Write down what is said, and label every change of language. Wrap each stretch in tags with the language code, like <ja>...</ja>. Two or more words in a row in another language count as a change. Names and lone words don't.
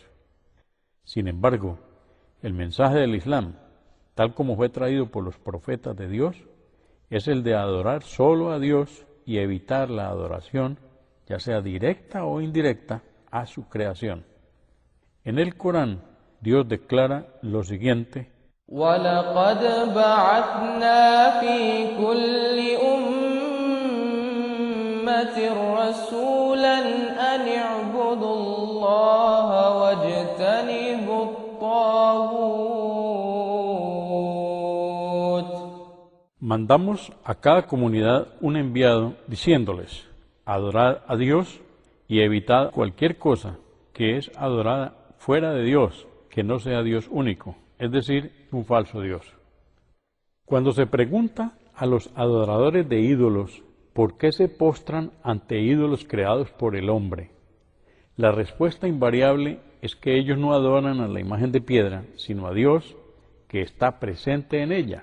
<es>Sin embargo, el mensaje del Islam, tal como fue traído por los profetas de Dios, es el de adorar solo a Dios y evitar la adoración, ya sea directa o indirecta, a su creación. En el Corán, Dios declara lo siguiente:</es> <ar>وَلَقَدْ بَعَثْنَا فِي كُلِّ أُمَّةٍ رَسُولًا أَنِ اعْبُدُوا اللَّهَ وَاجْتَنِبُوا الطَّاغُوتَ.</ar> <es>Mandamos a cada comunidad un enviado diciéndoles, adorad a Dios y evitad cualquier cosa que es adorada fuera de Dios, que no sea Dios único, es decir, un falso Dios. Cuando se pregunta a los adoradores de ídolos por qué se postran ante ídolos creados por el hombre, la respuesta invariable es que ellos no adoran a la imagen de piedra, sino a Dios que está presente en ella.</es>